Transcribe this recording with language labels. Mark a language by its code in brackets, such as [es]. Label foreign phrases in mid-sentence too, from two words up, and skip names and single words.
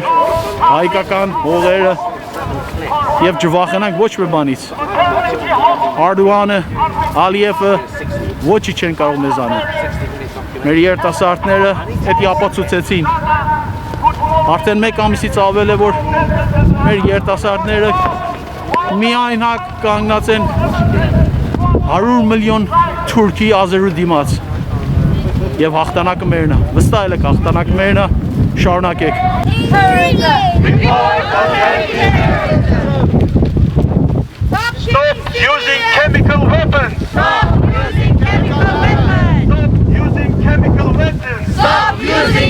[hy] հայկական հողերը և չվախենանք ոչ մի բանից։ Արդուանը, Ալիևը ոչի չեն կարող մեզ անել։ Մեր երիտասարդները էդի ապացուցեցին։ Արդեն մեկ ամիսից ավել է, որ մեր երիտասարդները միայն կանգնած են 100 միլիոն թուրքի ազերու դիմաց և հաղթանակը մերն է, վստահ եք հաղթանակը մերն է, շարունակեք։ [en] Stop using chemical weapons! Stop using chemical weapons! Stop using chemical weapons! Stop using